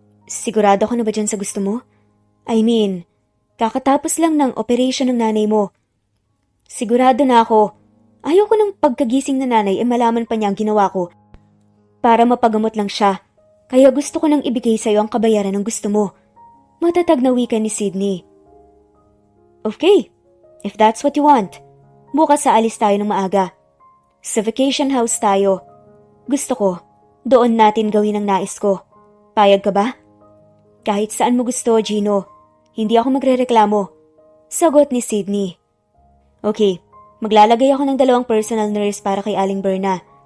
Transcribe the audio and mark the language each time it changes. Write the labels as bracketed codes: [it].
[tl] Sigurado ka na ba dyan sa gusto mo? [en] I mean, [tl] kakatapos lang ng operation ng nanay mo. Sigurado na ako. Ayaw ko ng pagkagising na nanay malaman pa niya ang ginawa ko. Para mapagamot lang siya. Kaya gusto ko nang ibigay sa'yo ang kabayaran ng gusto mo. Matatag na wika ni Sydney. [en] Okay, if that's what you want. [tl] Bukas aalis tayo ng maaga. Sa vacation house tayo. Gusto ko, doon natin gawin ang nais ko. Payag ka ba? Kahit saan mo gusto, Gino. Hindi ako magrereklamo. Sagot ni Sydney. Okay, maglalagay ako ng 2 personal nurse para kay Aling Berna.